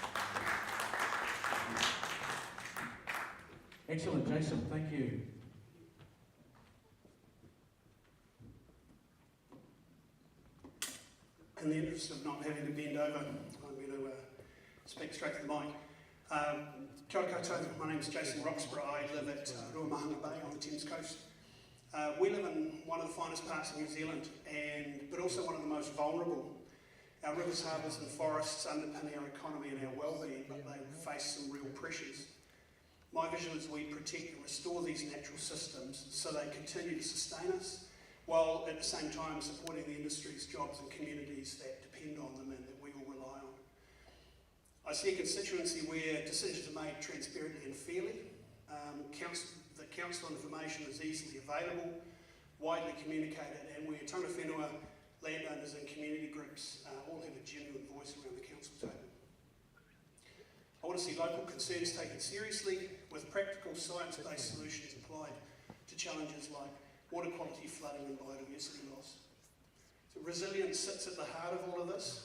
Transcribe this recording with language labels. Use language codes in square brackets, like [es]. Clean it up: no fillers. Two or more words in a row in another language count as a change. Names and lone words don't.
[en] Excellent, Jason, thank you. In the interest of not having to bend over, I'm going to speak straight to the mic. [mi] Kia ora koutou, [en] my name is Jason Roxburgh. I live at Ruamahanga Bay on the Thames coast. We live in one of the finest parts of New Zealand, but also one of the most vulnerable. Our rivers, harbours and forests underpin our economy and our well-being, but they face some real pressures. My vision is we protect and restore these natural systems so they continue to sustain us, while at the same time supporting the industries, jobs and communities that depend on them and that we all rely on. I see a constituency where decisions are made transparently and fairly, that council information is easily available, widely communicated, and where [mi] tangata whenua, [en] landowners and community groups all have a genuine voice around the council table. I want to see local concerns taken seriously with practical science-based solutions applied to challenges like water quality, flooding and biodiversity loss. So resilience sits at the heart of all of this.